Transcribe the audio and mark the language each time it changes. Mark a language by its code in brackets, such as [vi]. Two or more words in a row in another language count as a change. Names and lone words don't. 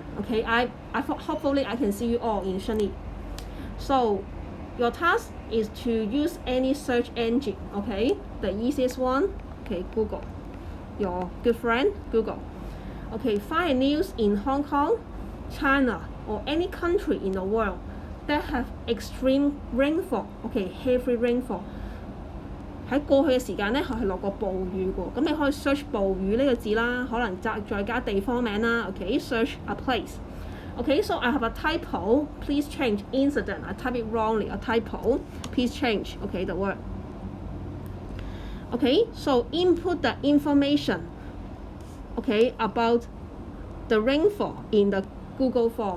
[en] Okay, hopefully I can see you all in Shani. So your task is to use any search engine. Okay, the easiest one, okay, Google, your good friend Google. Okay, find news in Hong Kong, China, or any country in the world that have extreme rainfall. Okay, heavy rainfall. [yue] 喺過去嘅時間咧，係落過暴雨嘅，咁你可以 search 暴雨呢個字啦，可能再加地方名啦。 [en] Okay, search a place. Okay, so I have a typo. Please change incident. I type it wrongly. A typo. Please change. Okay, the word. Okay, so input the information. Okay, about the rainfall in the Google form.